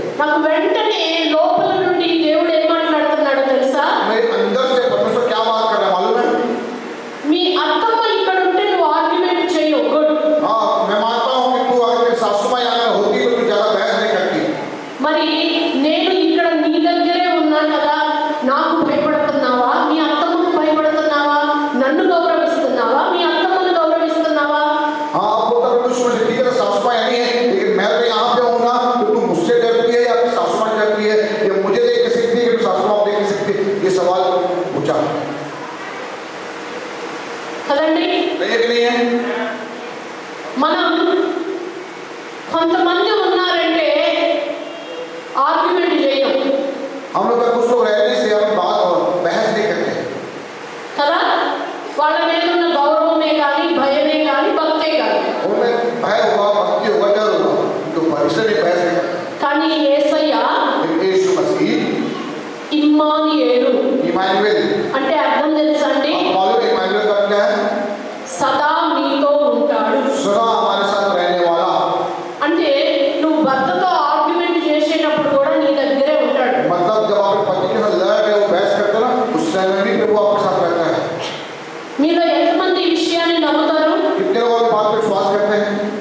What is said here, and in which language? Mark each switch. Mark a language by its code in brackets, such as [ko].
[te] నాకు వెంటనే లోపల నుండి దేవుడు ఏం మాట్లాడుతున్నాడో తెలుసా? [hi] मेरे अंदर से परमेश्वर क्या बात कर रहा है मालूम है? [te] మీ అత్తమ్మ ఇక్కడ ఉంటే నువ్వు ఆర్గ్యుమెంట్ చేయవు, గుడ్. [hi] हाँ, मैं मानता हूँ कि तू अगर तेरी सासू माँ यहाँ होती तो तू ज्यादा बहस नहीं करती। [te] మరి నేను ఇక్కడ నీ దగ్గరే ఉన్నాను కదా, నాకు భయపడుతున్నావా? మీ అత్తమ్మకు భయపడుతున్నావా? నన్ను గౌరవిస్తున్నావా? మీ అత్తమ్మను గౌరవిస్తున్నావా? [hi] हाँ, आप बोलता है तू समझ ठीक है सासू माँ नहीं है, लेकिन मैं तो यहाँ पे हूँ ना, तो तू मुझसे डरती है या अपनी सासू माँ डरती है, या मुझे देख के सीखती है कि सासू माँ देख के सीखती है? ये सवाल पूछा [te] కదండి. [hi] सही है कि नहीं है? [te] మనం కొంతమంది ఉన్నారంటే ఆర్గ్యుమెంట్ చేయం [hi] हम लोग का कुछ लोग रहने से हम बात और बहस नहीं करते [te] కదా. వాళ్ళ మీద ఉన్న గౌరవమే కానీ భయమే కానీ భక్తే కానీ. [hi] उनमें भय होगा, भक्ति होगा, डर होगा, तो परिश्रम नहीं बहस नहीं करते. [te] కానీ యేసయ్య [hi] लेकिन यीशु मसीह [te] ఇమ్మానుయేలు [hi] इमानुएल, [te] అంటే అర్థం తెలుసా అండి? [hi] आप मालूम इमानुएल का क्या है? [te] సదా మీతో ఉంటాడు. [hi] सदा हमारे साथ रहने वाला. [te] అంటే నువ్వు భర్తతో ఆర్గ్యుమెంట్ చేసేటప్పుడు కూడా నీ దగ్గరే ఉంటాడు. [hi] मतलब जब आप पति के साथ लड़ रहे हो, बहस करते हो ना, उस समय भी प्रभु आपके साथ रहता है. [te] మీలో ఎంతమంది ఈ విషయాన్ని నమ్ముతారు? [hi] कितने लोग इस बात पे विश्वास करते हैं?